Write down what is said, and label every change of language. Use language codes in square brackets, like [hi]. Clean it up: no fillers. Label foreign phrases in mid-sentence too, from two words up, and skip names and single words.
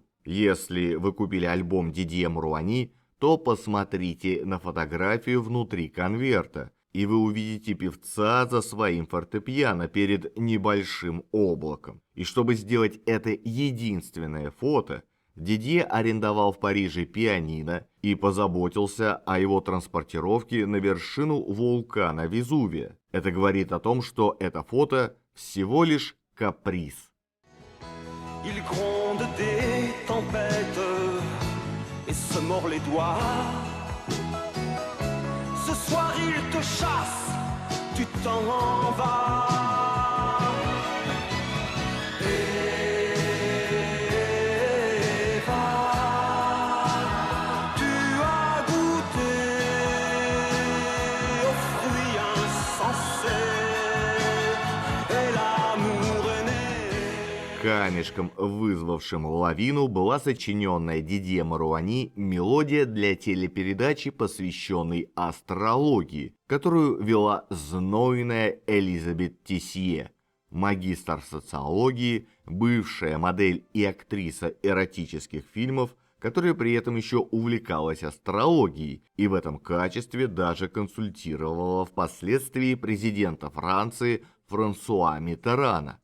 [ru] Если вы купили альбом Дидье Маруани, то посмотрите на фотографию внутри конверта, и вы увидите певца за своим фортепиано перед небольшим облаком. И чтобы сделать это единственное фото, Дидье арендовал в Париже пианино и позаботился о его транспортировке на вершину вулкана Везувия. Это говорит о том, что это фото всего лишь каприз. [fr] Il gronde des tempêtes et se mord les doigts. Ce soir il te chasse, tu t'en vas. Eva, tu as goûté aux fruits insensés et l'amour est né. [ru] Камешком, вызвавшим лавину, была сочиненная Дидье Маруани мелодия для телепередачи, посвященной астрологии, которую вела знойная Элизабет Тисье, магистр социологии, бывшая модель и актриса эротических фильмов, которая при этом еще увлекалась астрологией и в этом качестве даже консультировала впоследствии президента Франции Франсуа Миттерана.